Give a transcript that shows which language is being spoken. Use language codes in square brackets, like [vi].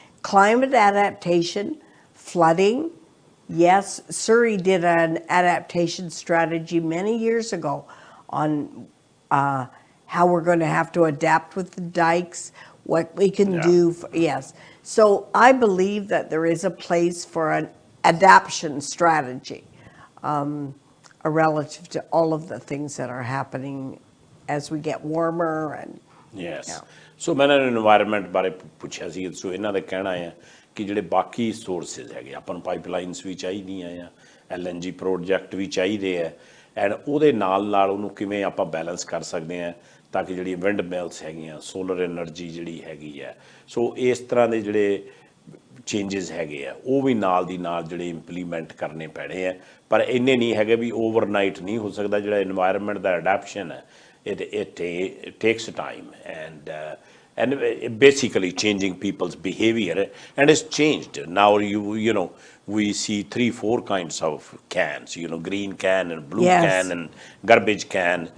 [en] Climate adaptation, flooding, yes, Surrey did an adaptation strategy many years ago on how we're going to have to adapt with the dikes, what we can do. Yes. So I believe that there is a place for an adaptation strategy relative to all of the things that are happening as we get warmer. And yes. [pa] So ਮੈਂ environment ਬਾਰੇ ਪੁੱਛਿਆ ਸੀ, ਸੋ ਇਹਨਾਂ ਦਾ ਕਹਿਣਾ ਹੈ ਕਿ ਜਿਹੜੇ ਬਾਕੀ sources ਹੈਗੇ, ਆਪਾਂ ਨੂੰ ਪਾਈਪਲਾਈਨਸ ਵੀ ਚਾਹੀਦੀਆਂ ਆ, LNG ਪ੍ਰੋਜੈਕਟ ਵੀ ਚਾਹੀਦੇ ਆ, ਐਂਡ ਉਹਦੇ ਨਾਲ ਉਹਨੂੰ ਕਿਵੇਂ ਆਪਾਂ ਬੈਲੈਂਸ ਕਰ ਸਕਦੇ ਆ ਤਾਂ ਕਿ ਜਿਹੜੀ ਵਿੰਡ ਮਿਲਸ ਹੈਗੀਆਂ, ਸੋਲਰ એનર્ਜੀ ਜਿਹੜੀ ਹੈਗੀ ਹੈ, ਸੋ ਇਸ ਤਰ੍ਹਾਂ ਦੇ ਜਿਹੜੇ ਚੇਂਜਸ ਹੈਗੇ ਆ ਉਹ ਵੀ ਨਾਲ ਦੀ ਨਾਲ ਜਿਹੜੇ ਇੰਪਲੀਮੈਂਟ ਕਰਨੇ ਪੈਣੇ ਆ, ਪਰ ਇੰਨੇ ਨਹੀਂ ਹੈਗੇ ਵੀ ਓਵਰਨਾਈਟ ਨਹੀਂ ਹੋ ਸਕਦਾ। ਜਿਹੜਾ ਇਨਵਾਇਰਨਮੈਂਟ ਦਾ ਅਡੈਪਸ਼ਨ ਹੈ, [en] it takes time and basically changing people's behavior, and it's changed. Now we see 3-4 kinds of cans, green can and blue can and garbage can.